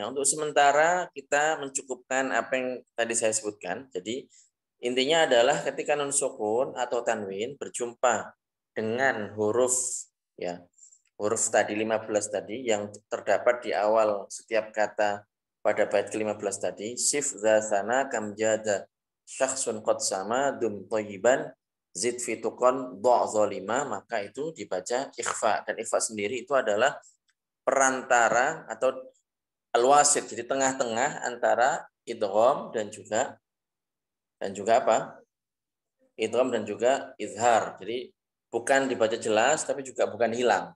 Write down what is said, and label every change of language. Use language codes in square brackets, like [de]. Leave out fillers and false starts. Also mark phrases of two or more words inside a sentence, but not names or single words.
[id] Untuk sementara kita mencukupkan apa yang tadi saya sebutkan. Jadi intinya adalah ketika [ar] nun sukun [id] atau tanwin berjumpa dengan huruf ya, huruf tadi 15 tadi yang terdapat di awal setiap kata pada bait ke-15 tadi, [ar] صف ذا ثنا كم جاد شخص قد سما دم طيبا زد في تقى ضع ظالما, [id] maka itu dibaca ikhfa. Dan ikhfa sendiri itu adalah perantara atau al-wasit, jadi tengah-tengah antara idgham dan juga apa? Idgham dan juga izhar. Jadi bukan dibaca jelas tapi juga bukan hilang.